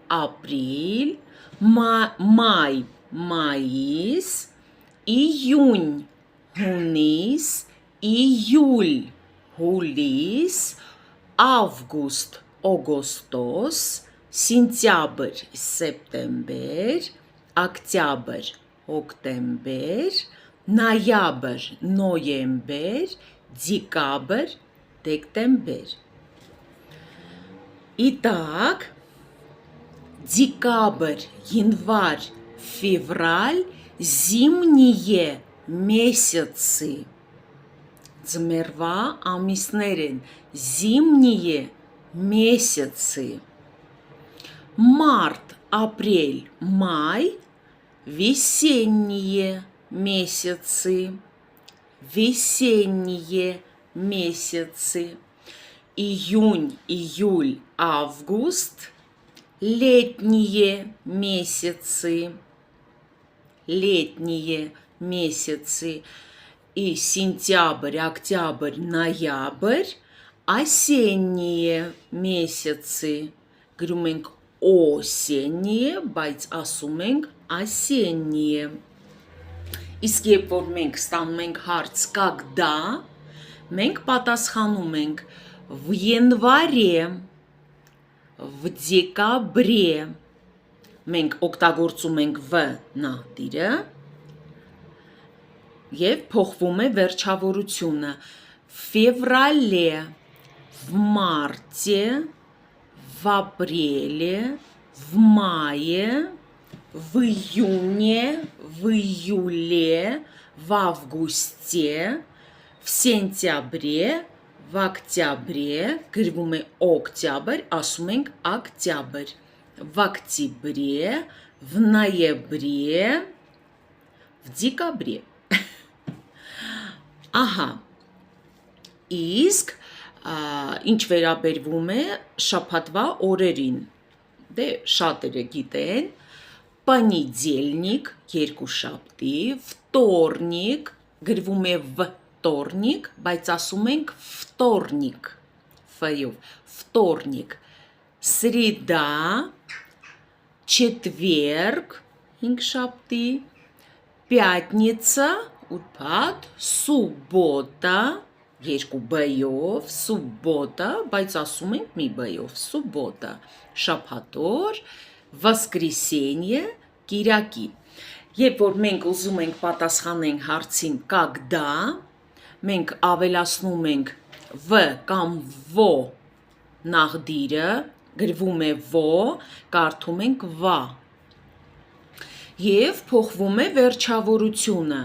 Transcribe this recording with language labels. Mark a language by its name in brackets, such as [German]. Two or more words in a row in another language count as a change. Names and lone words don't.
[Armenian] մայ, մայիս, իյուն, հունիս, իյուլ, հուլիս, ավգուստ, օգոստոս, սինտյաբր, սեպտեմբեր, օկտյաբր, հոկտեմբեր, նոյաբր, նոյեմբեր, [Russian] декабрь, декабрь. Итак, декабрь, январь, февраль – зимние месяцы. [Armenian] Ձմեռվա ամիսներ են, [Russian] зимние месяцы. Март, апрель, май – весенние месяцы. Весенние месяцы. Июнь, июль, август – летние месяцы. Летние месяцы. И сентябрь, октябрь, ноябрь – осенние месяцы. [Armenian] Գրում ենք осенние, բայց ասում ենք осенние. Իսկ երբ որ մենք ստանում ենք հարց когда, մենք պատասխանում ենք [Russian] в январе, в декабре. [Armenian] Մենք օգտագործում ենք v նահդիրը եւ փոխվում է վերջավորությունը. [Russian] в феврале, в марте, в апреле, в мае, в июне, в июле, в августе, в сентябре, в октябре, [Armenian] գրվում է [Russian] օկտյաբր, [Armenian] ասում ենք [Russian] октябрь, в октябре, в ноябре, в декабре. [Armenian] Ահա, իսկ ինչ վերաբերվում է շաբաթվա օրերին, դե շատերը գիտեն, понедельник, երկուշաբթի, вторник, գրվում է вторник, բայց ասում ենք вторник, ֆ-ով, [Russian] вторник, среда, четверг, հինգշաբթի, пятница, [Armenian] ուրբաթ, суббота, երկու b-ով, суббота, բայց ասում ենք մի b-ով, суббота, շաբաթօր, воскресенье, կիրակի։ Երբ որ մենք ուզում ենք պատասխանենք հարցին когда, մենք ավելացնում ենք v կամ vo նահդիրը, գրվում է vo, կարդում ենք va։ Եվ փոխվում է վերջավորությունը.